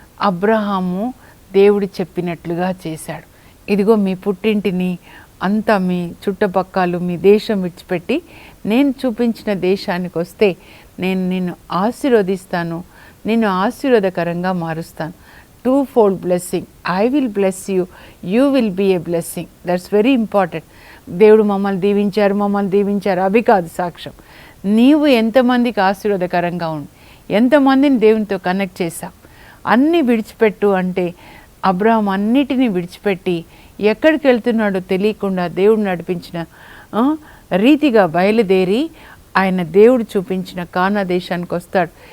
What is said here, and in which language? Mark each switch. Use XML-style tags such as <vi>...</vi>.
<te>అబ్రహాము దేవుడు చెప్పినట్లుగా చేశాడు. ఇదిగో మీ పుట్టింటిని అంతా, మీ చుట్టుపక్కలు, మీ దేశం విడిచిపెట్టి నేను చూపించిన దేశానికి వస్తే నేను నిన్ను ఆశీర్వదిస్తాను, నిన్ను ఆశీర్వాదకరంగా మారుస్తాను.</te> <en>2-fold blessing. I will bless you, you will be a blessing. That's very important.</en> <te>దేవుడు మమ్మల్ని దీవించారు అవి కాదు సాక్ష్యం. నీవు ఎంతమందికి ఆశీర్వాదకరంగా ఉండి ఎంతమందిని దేవునితో కనెక్ట్ చేశావు. అన్నీ విడిచిపెట్టు అంటే అబ్రహాం అన్నిటినీ విడిచిపెట్టి ఎక్కడికి వెళ్తున్నాడో తెలియకుండా దేవుడు నడిపించిన రీతిగా బయలుదేరి ఆయన దేవుడు చూపించిన కానా దేశానికి వస్తాడు.</te>